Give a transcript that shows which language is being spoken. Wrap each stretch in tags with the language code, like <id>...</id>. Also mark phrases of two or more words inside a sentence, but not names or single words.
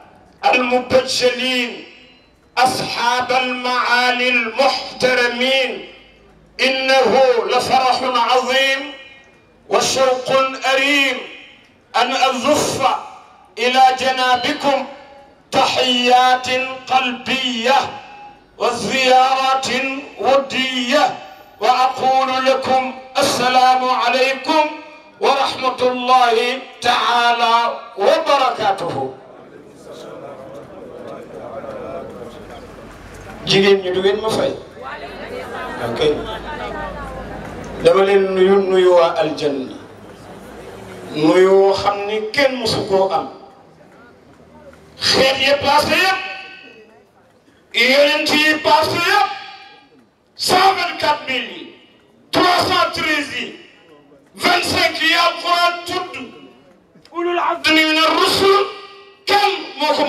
<ar>المبجلين أصحاب المعالي المحترمين إنه لفرح عظيم وشوق أريم أن أزف إلى جنابكم تحيات قلبية وزيارات ودية وأقول لكم السلام عليكم ورحمة الله تعالى وبركاته.</ar> <wo>jigéen ñi du ngeen ma fay ok dama leen nuyu waa aljanna nuyu xam ni kenn mosu koo am xeet yi passé yëpp yonent yi passé yëpp 124 000 yi 313 yi 25 yi alquran tudd</wo> <ar>أولو العزم من الرسل</ar> <wo>kam</wo>